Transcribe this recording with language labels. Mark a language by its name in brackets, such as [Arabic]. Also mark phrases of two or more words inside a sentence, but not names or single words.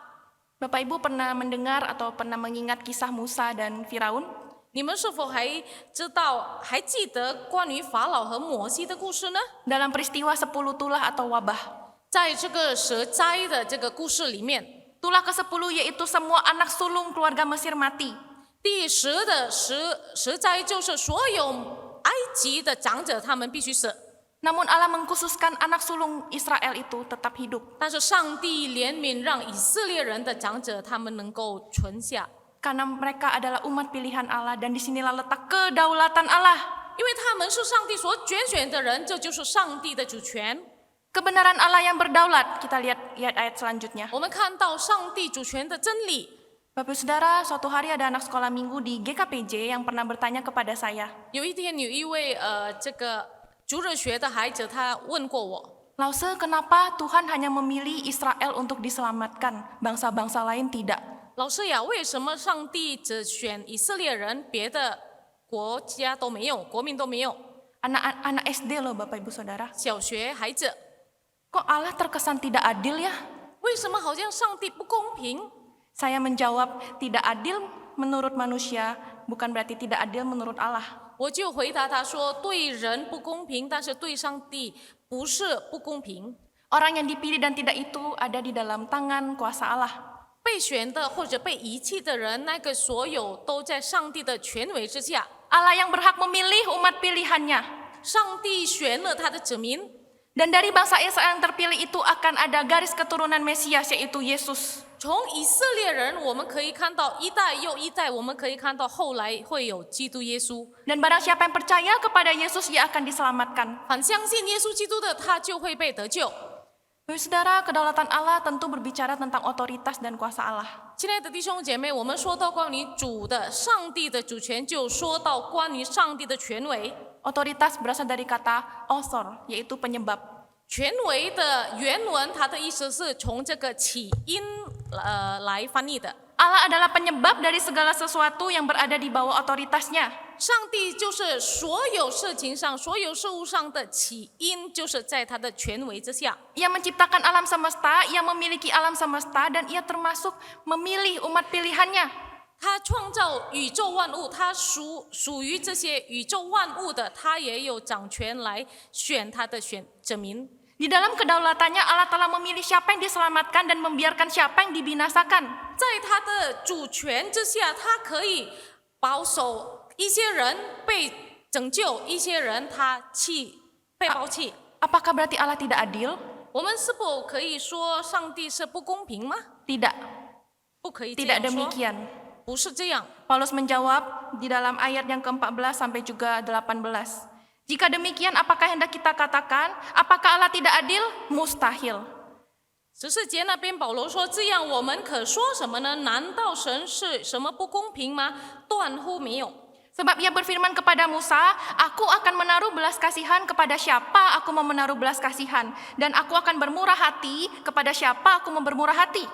[Indonesian] Bapak Ibu pernah mendengar atau pernah mengingat kisah Musa dan Firaun? [Chinese] 你们是否还记得关于法老和摩西的故事呢？ [Indonesian] Dalam peristiwa 10 tulah atau wabah. [Chinese] 在这个蛇灾的这个故事里面， [Indonesian] Tulah ke-10 yaitu semua anak sulung keluarga Mesir mati. [Chinese] 第10的蛇灾就是所有埃及的长者他们必须死， [Indonesian] Namun Allah mengkhususkan anak sulung Israel itu tetap hidup. [Chinese] 但是上帝怜悯让以色列人的长者他们能够存下， [Indonesian] Karena mereka adalah umat pilihan Allah dan disinilah letak kedaulatan Allah. [Chinese] 因为他们是上帝所拣选的人，这就是上帝的主权。 [Indonesian] Kebenaran Allah yang berdaulat. Kita lihat ayat selanjutnya. [Chinese] 我们看到上帝主权的真理。 [Indonesian] Bapak Saudara, suatu hari ada anak sekolah minggu di GKPJ yang pernah bertanya kepada saya. [Chinese] 有一天有一位这个主日学的孩子，他问过我， [Indonesian] Lause, kenapa Tuhan hanya memilih Israel untuk diselamatkan, bangsa-bangsa lain tidak? [Chinese] 老师呀，为什么上帝只选以色列人，别的国家都没有，国民都没有？ [Indonesian] Anak SD loh Bapak Ibu Saudara. [Chinese] 小学孩子， [Indonesian] Kok Allah terkesan tidak adil ya? [Chinese] 为什么好像上帝不公平？ [Indonesian] Saya menjawab, tidak adil menurut manusia bukan berarti tidak adil menurut Allah. [Chinese] 我就回答他说，对人不公平，但是对上帝不是不公平。 [Indonesian] Orang yang dipilih dan tidak itu ada di dalam tangan kuasa Allah. [Chinese] 被选的或者被遗弃的人，那个所有都在上帝的权威之下。 [Indonesian] Allah yang berhak memilih umat pilihannya. [Chinese] 上帝选了他的子民， [Indonesian] Dan dari bangsa Israel yang terpilih itu akan ada garis keturunan Mesias yaitu Yesus. [Chinese] 从以色列人，我们可以看到一代又一代，我们可以看到后来会有基督耶稣。 [Indonesian] Dan barang siapa yang percaya kepada Yesus ia akan diselamatkan. [Chinese] 凡相信耶稣基督的，他就会被得救。 [Indonesian] Bapak Saudara, kedaulatan Allah tentu berbicara tentang otoritas dan kuasa Allah. [Chinese] 亲爱的弟兄姐妹，我们说到关于主的、上帝的主权，就说到关于上帝的权威。 [Indonesian] Otoritas berasal dari kata osor, yaitu penyebab. [Chinese] 权威的原文，它的意思是从这个起因来翻译的。 [Indonesian] Allah adalah penyebab dari segala sesuatu yang berada di bawah otoritasnya. [Chinese] 上帝就是所有事情上、所有事物上的起因，就是在他的权威之下。 [Indonesian] Ia menciptakan alam semesta, ia memiliki alam semesta, dan ia termasuk memilih umat pilihannya. [Chinese] 他创造宇宙万物，他属于这些宇宙万物的，他也有掌权来选他的子民。 [Indonesian] Di dalam kedaulatannya Allah telah memilih siapa yang diselamatkan dan membiarkan siapa yang dibinasakan. [Chinese] 在他的主权之下，他可以保守一些人被拯救，一些人他被抛弃。 [Indonesian] Apakah berarti Allah tidak adil? [Chinese] 我们是否可以说上帝是不公平吗？ [Indonesian] Tidak, [Chinese] 不可以这 [Indonesian] tidak [Chinese] 样说， [Indonesian] demikian. [Chinese] 不是这样。 [Indonesian] Paulus menjawab di dalam ayat yang ke-14 sampai juga 18. Jika demikian, apakah hendak kita katakan? Apakah Allah tidak adil? Mustahil. [Chinese] 14 节那边保罗说：“这样我们可说什么呢？难道神是什么不公平吗？断乎没有。 [Indonesian] Sebab ia berfirman kepada Musa, aku akan menaruh belas kasihan kepada siapa aku mau menaruh belas kasihan. Dan aku akan bermurah hati kepada siapa aku mau bermurah hati.